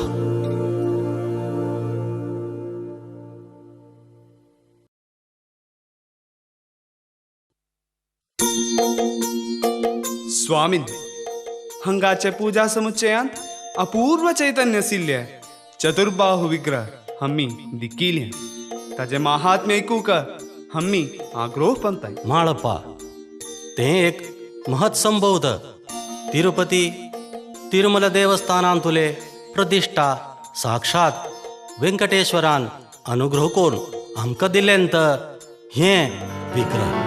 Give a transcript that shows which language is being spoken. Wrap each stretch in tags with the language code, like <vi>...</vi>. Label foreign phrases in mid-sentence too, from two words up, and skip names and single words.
<kok>स्वामी, हंगाचे पूजा समुच्चयांत अपूर्व चैतन्य आशिल्ले चतुर्बाहु विग्रह आम्ही दिकिले. ताजे महात्म्य ऐकूक आम्ही आग्रह पंताय. माळप्पा, ते एक महत् संभवत. तिरुपती तिरुमल देवस्थानांतुले प्रतिष्ठा साक्षात व्यंकटेश्वरान अनुग्रह करून आमकां दिल्लेंत हे विग्रह.</kok>